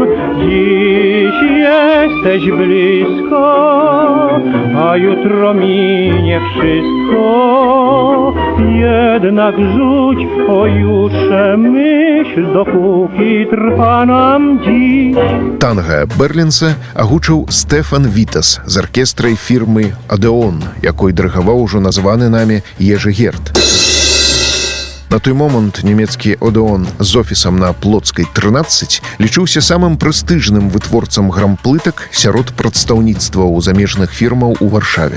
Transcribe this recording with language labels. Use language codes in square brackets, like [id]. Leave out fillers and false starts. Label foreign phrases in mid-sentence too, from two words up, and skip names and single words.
[pl] Dziś jesteś blisko, a jutro minie wszystko. Jednak rzuć pojutrze myśl, dopóki trwa nam dziś. [be] Танга Берлінса агучыў Стэфан Вітас з аркестрай фірмы «Адеон», якой дырыгаваў ужо названы намі Ежы Герт. На той момант нямецкі «Одеон» з офісам на Плотскай 13 лічыўся самым прэстыжным вытворцам грамплытак сярод прадстаўніцтваў замежных фірмаў у Варшаве.